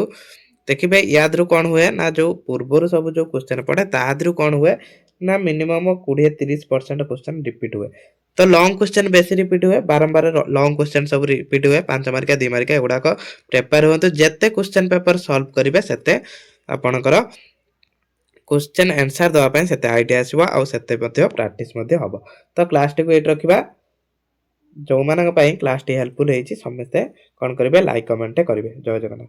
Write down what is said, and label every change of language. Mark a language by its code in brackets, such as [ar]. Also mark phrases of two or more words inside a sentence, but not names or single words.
[or] ଦେଖିବେ ୟାଦରୁ କଣ ହୁଏ ନା, ଯୋଉ ପୂର୍ବରୁ ସବୁ ଯୋଉ କ୍ୱେଶ୍ଚନ ପଡେ ତାଦେହରୁ କଣ ହୁଏ ନା [en] minimum 20-30% question repeat [or] ହୁଏ। ତ [en] long question [or] ବେଶୀ ରିପିଟ ହୁଏ। ବାରମ୍ବାର [en] long question [or] ସବୁ ରିପିଟ ହୁଏ। 5 ମାର୍କିଆ 2 ମାର୍କିଆ ଏଗୁଡାକ ପ୍ରିପେୟାର ହୁଅନ୍ତୁ। ଯେତେ [en] question paper solve [or] କରିବେ ସେତେ ଆପଣଙ୍କର [en] question answer [or] देवा ପାଇଁ ସେତେ ଆଇଡିଆ ଆସିବ, ଆଉ ସେତେ ମଧ୍ୟ ପ୍ରାକ୍ଟିସ ମଧ୍ୟ ହବ। ତ କ୍ଲାସଟିକୁ ଏଇଠି ରଖିବା। ଯୋଉମାନଙ୍କ ପାଇଁ କ୍ଲାସଟି ହେଲ୍ପଫୁଲ ହେଇଛି ସମସ୍ତେ କଣ କରିବେ, [en] like comment [or] କରିବେ। ଜୟ ଜଗନ୍ନାଥ।